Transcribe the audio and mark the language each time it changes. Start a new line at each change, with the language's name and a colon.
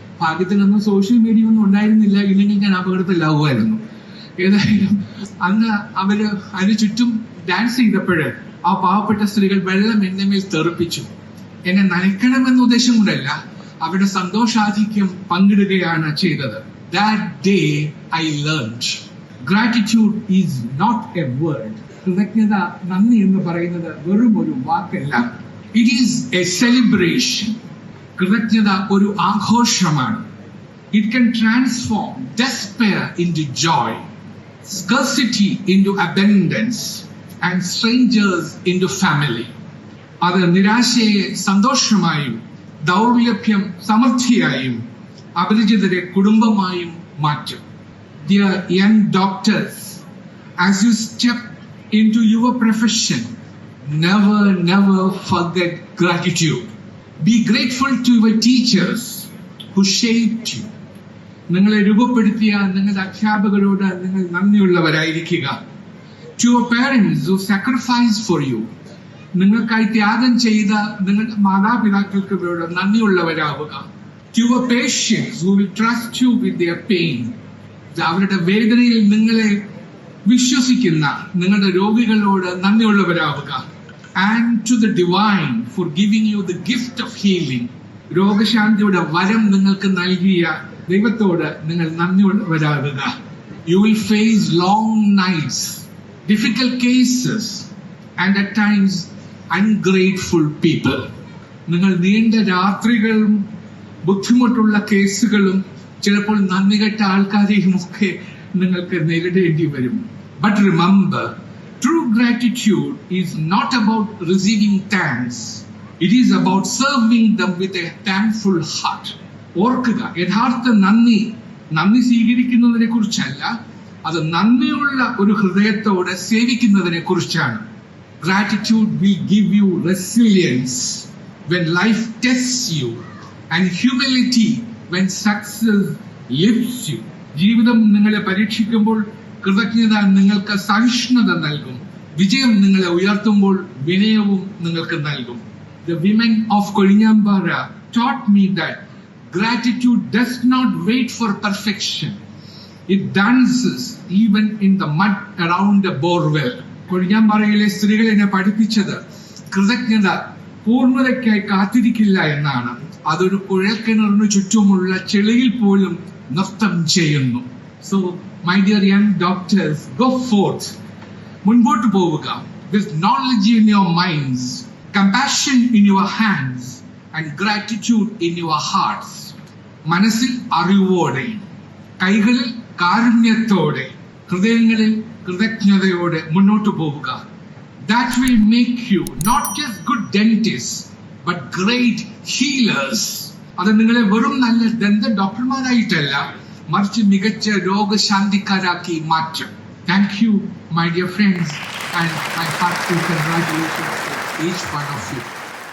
Malayalam: ഭാഗ്യത്തിനൊന്നും social media ഒന്നും ഉണ്ടായിരുന്നില്ല, ഇല്ലെങ്കിൽ ഞാൻ അപകടത്തിലാവുമായിരുന്നു. ഏതായാലും അന്ന് അവര് അതിന് ചുറ്റും ഡാൻസ് ചെയ്തപ്പോഴ് ആ പാവപ്പെട്ട സ്ത്രീകൾ വെള്ളം എന്നെ മേൽ തെറിപ്പിച്ചു. എന്നെ നനയ്ക്കണമെന്ന ഉദ്ദേശം കൊണ്ടല്ല, അവരുടെ സന്തോഷാധിക്യം പങ്കിടുകയാണ് ചെയ്തത്.
English: That day I learned gratitude is not a word.
Malayalam: കൃതജ്ഞത, നന്ദി എന്ന് പറയുന്നത് വെറും ഒരു വാക്കല്ല.
English: It is a celebration.
Malayalam: കൃതജ്ഞത ഒരു ആഘോഷമാണ്.
English: It can transform despair into joy, scarcity into abundance, and strangers into family.
Malayalam: അത് നിരാശയെ സന്തോഷമായും ദൗർലഭ്യം സമൃദ്ധിയായും അപരിചിതരെ കുടുംബമായും മാറ്റും.
English: Dear young doctors, as you step into your profession, never forget gratitude. Be grateful to your teachers who shaped you.
Malayalam: നിങ്ങളെ രൂപപ്പെടുത്തിയ നിങ്ങളുടെ അധ്യാപകരോട് നിങ്ങൾ നന്ദിയുള്ളവരായിരിക്കുക.
English: To your parents who sacrificed for you.
Malayalam: നിങ്ങൾക്കായി ത്യാഗം ചെയ്ത നിങ്ങളുടെ മാതാപിതാക്കൾക്ക് നന്ദിയുള്ളവരാവുക.
English: To your patients who will trust you with their pain.
Malayalam: അവരുടെ വേദനയിൽ നിങ്ങളെ വിശ്വസിക്കുന്ന നിങ്ങളുടെ രോഗികളോട് നന്ദിയുള്ളവരാവുക.
English: And to the divine for giving you the gift of healing.
Malayalam: രോഗശാന്തിയുടെ വരം നിങ്ങൾക്ക് നൽകിയ ദൈവത്തോട് നിങ്ങൾ നന്ദിയുള്ളവരാകുക.
English: You will face long nights, difficult cases, and at times ungrateful people.
Malayalam: നിങ്ങൾ നീണ്ട രാത്രികളും ബുദ്ധിമുട്ടുള്ള കേസുകളും ചിലപ്പോൾ നന്ദികെട്ട ആൾക്കാരെയും ഒക്കെ നിങ്ങൾക്ക് നേരിടേണ്ടി വരും.
English: But remember, true gratitude is not about receiving thanks. It is about serving them with a thankful heart.
Malayalam: ഓർക്കുക, യഥാർത്ഥ നന്ദി സ്വീകരിക്കുന്നതിനെ കുറിച്ചല്ല, അത് നന്ദിയുള്ള ഒരു ഹൃദയത്തോടെ സേവിക്കുന്നതിനെ കുറിച്ചാണ്.
English: Gratitude will give you resilience when life tests you and humility when success lifts you.
Malayalam: ജീവിതം നിങ്ങളെ പരീക്ഷിക്കുമ്പോൾ കൃതജ്ഞത നിങ്ങൾക്ക് സഹിഷ്ണുത നൽകും. വിജയം നിങ്ങളെ ഉയർത്തുമ്പോൾ വിനയവും നിങ്ങൾക്ക് നൽകും.
English: The women of Koliniambara taught me that gratitude does not wait for perfection. It dances even in the mud around a borewell.
Malayalam: കൊഴിഞ്ഞാമ്പാറയിലെ സ്ത്രീകൾ എന്നെ പഠിപ്പിച്ചത് കൃതജ്ഞത പൂർണ്ണതയ്ക്കായി കാത്തിരിക്കില്ല എന്നാണ്. അതൊരു കുഴൽക്കിണറിന് ചുറ്റുമുള്ള ചെളിയിൽ പോലും നൃത്തം ചെയ്യുന്നു.
English: So my dear young doctors, go forth.
Malayalam: മുൻപോട്ട് പോവുക.
English: With knowledge in your minds, compassion in your hands, and gratitude in your hearts.
Malayalam: മനസ്സിൽ അറിവോടെ, കൈകളിൽ കാരുണ്യത്തോടെ, ഹൃദയങ്ങളിൽ കൃതജ്ഞതയോടെ മുന്നോട്ട് പോവുക.
English: That will make you not just good dentists, but great healers.
Malayalam: അത് നിങ്ങളെ വെറും നല്ല ദന്ത ഡോക്ടർമാരായിട്ടല്ല, മറിച്ച് മികച്ച രോഗശാന്തിക്കാരാക്കി മാറ്റും.
English: Thank you, my dear friends, and my heartfelt congratulations to each one of you.